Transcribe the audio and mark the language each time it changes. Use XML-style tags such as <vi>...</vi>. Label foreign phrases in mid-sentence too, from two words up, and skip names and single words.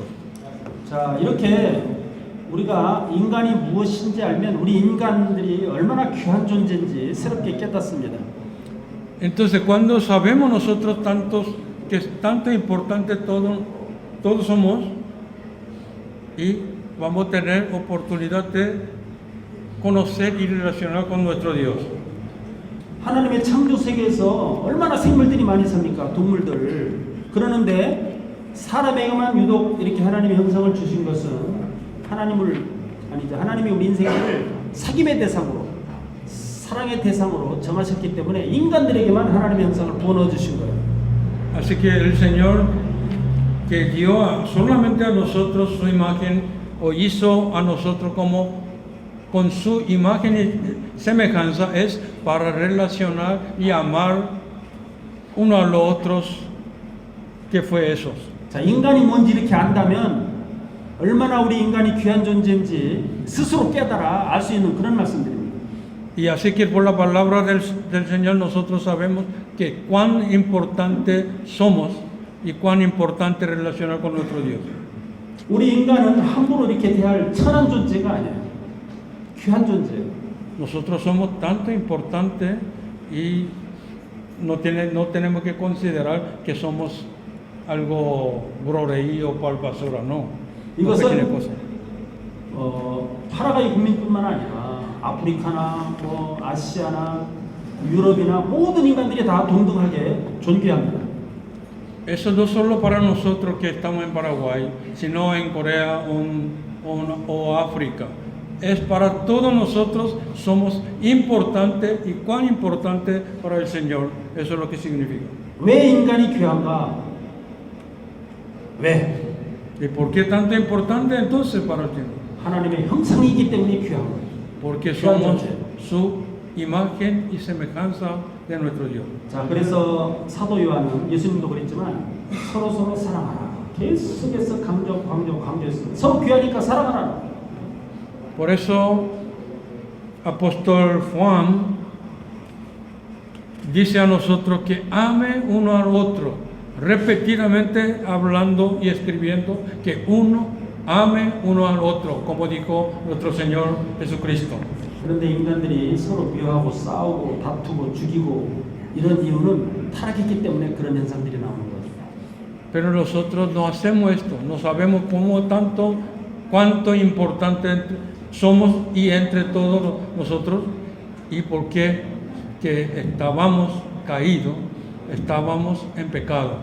<ko>자, 이렇게 우리가 인간이 무엇인지 알면 우리 인간들이 얼마나 귀한 존재인지 새롭게 깨닫습니다.</ko> <es>Entonces, cuando sabemos nosotros que es tanto importante todos somos, y vamos a tener oportunidad de conocer y relacionar con nuestro Dios.</es> <ko>하나님의 창조 세계에서 얼마나 생물들이 많이 삽니까? 동물들. 그러는데 사람에게만 유독 이렇게 하나님의 형상을 주신 것은 하나님이 우리 인생을 사귐의 대상으로, 사랑의 대상으로 정하셨기 때문에 인간들에게만 하나님의 형상을 부어넣어 주신 거예요.</ko> <es>Así que el Señor que dio solamente a nosotros su imagen o hizo a nosotros como con su imagen y semejanza es para relacionar y amar uno a los otros, que fue esos.</es> <ko>자, 인간이 뭔지 이렇게 안다면 얼마나 우리 인간이 귀한 존재인지 스스로 깨달아 알 수 있는 그런 말씀드립니다.</ko> <es>Y así que por la palabra del Señor nosotros sabemos que cuán importante somos y cuán importante relacionar con nuestro Dios.</es> <ko>우리 인간은 함부로 이렇게 대할 천한 존재가 아니에요. 귀한 존재예요.</ko> <es>Nosotros somos tanto importantes y no tenemos que considerar que somos algo broreío para basura, no. No pequeña cosa.</es> <ko>파라과이 국민뿐만 아니라 아프리카나 아시아나 유럽이나 모든 인간들이 다 동등하게 존귀합니다.</ko> <es>Eso no solo para nosotros que estamos en Paraguay, sino en Corea o África. Es para todos nosotros, somos importantes y cuán importante para el Señor. Eso es lo que significa.</es> <ko>왜 인간이 귀한가? 왜?</ko> <es>¿Y por qué tanto importante entonces para el Señor?</es> <ko>하나님의 형상이기 때문에 귀한 거예요.</ko> <es>Porque somos su imagen y semejanza de nuestro Dios.</es> <ko>자, 그래서 사도 요한은 예수님도 그랬지만 서로 사랑하라. 계속해서 강조했습니다. 서로 귀하니까 사랑하라.</ko> <es>Por eso, apóstol Juan dice a nosotros que ame uno al otro, repetidamente hablando y escribiendo que uno ame uno al otro, como dijo nuestro Señor Jesucristo.</es> <ko>그런데 인간들이 서로 미워하고 싸우고 다투고 죽이고 이런 이유는 타락했기 때문에 그런 현상들이 나오는 거죠.</ko> <es>Pero nosotros no hacemos esto, no sabemos cuánto importante somos y entre todos nosotros, y por qué que estábamos caídos, estábamos en pecado.</es>